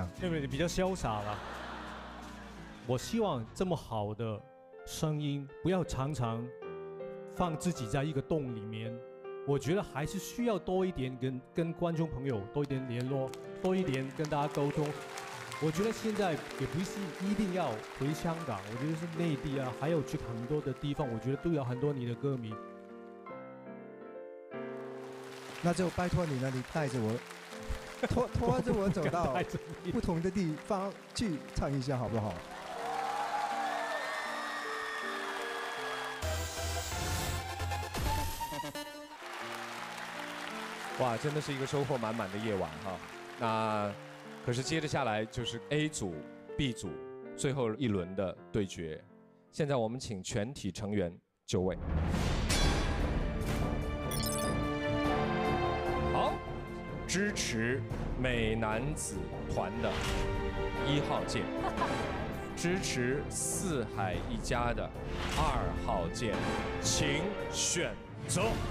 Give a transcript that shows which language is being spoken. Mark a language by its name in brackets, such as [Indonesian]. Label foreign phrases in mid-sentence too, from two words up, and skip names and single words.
[Chinese] 對不對？比較瀟灑了。我希望這麼好的聲音不要常常放自己在一個洞裡面，我覺得還是需要多一點跟觀眾朋友多一點聯絡，多一點跟大家溝通。我覺得現在也不是一定要回香港，我覺得是內地啊，還有去很多的地方，我覺得都有很多你的歌迷。那就拜託你了，你帶着我，拖着我走到不同的地方去唱一下，好不好？哇，真的是一個收穫滿滿的夜晚哈。那可是接着下來就是 A 組、B 組最後一輪的對決。現在我們請全體成員就位。好，支持美男子團的1號鍵，支持四海一家的2號鍵，請選擇。